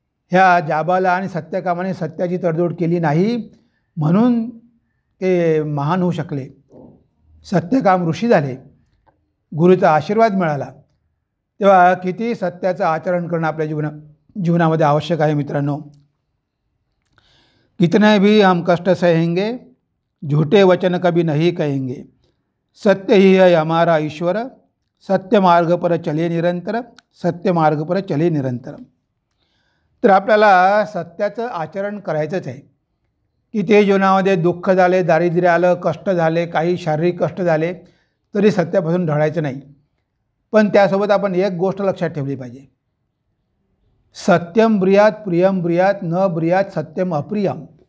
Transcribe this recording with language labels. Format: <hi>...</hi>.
<mr>ह्या जाबाला आणि सत्यकामाने सत्याची तडजोड केली नाही, म्हणून ते महान होऊ शकले, सत्यकाम ऋषी झाले, गुरुचा आशीर्वाद मिळाला। तेव्हा किती सत्याचं आचरण करणं आपल्या जीवनामध्ये आवश्यक आहे मित्रांनो।</mr> <hi>कितने भी हम कष्ट सहेंगे, झूठे वचन कभी नहीं कहेंगे। सत्य ही है हमारा ईश्वर, सत्य मार्ग पर चले निरंतर, सत्य मार्ग पर चले निरंतर।</hi> <mr>तर आपल्याला सत्याचं आचरण करायचंच आहे। किती जीवनामध्ये दुःख झाले, दारिद्र्य आलं, कष्ट झाले, काही शारीरिक कष्ट झाले तरी सत्यापासून ढळायचं नाही। पण त्यासोबत आपण एक गोष्ट लक्षात ठेवली पाहिजे,</mr> <sa>सत्यम ब्रियात प्रियम ब्रियात न ब्रियात सत्यम अप्रियम।</sa>